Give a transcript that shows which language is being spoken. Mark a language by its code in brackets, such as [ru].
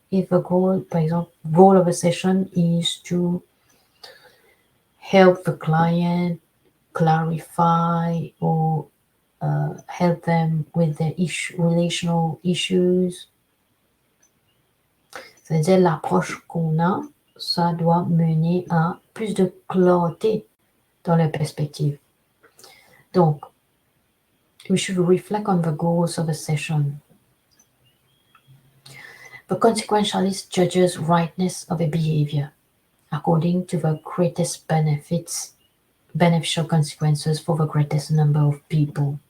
[en] If the goal, [fr] par exemple, [en] goal of a session is to help the client clarify or help them with their relational issues. [fr] C'est-à-dire l'approche qu'on a, ça doit mener à plus de clarté dans la perspective. [en] Donc, we should reflect on the goals of a session. The consequentialist judges rightness of a behavior according to the greatest beneficial consequences for the greatest number of people.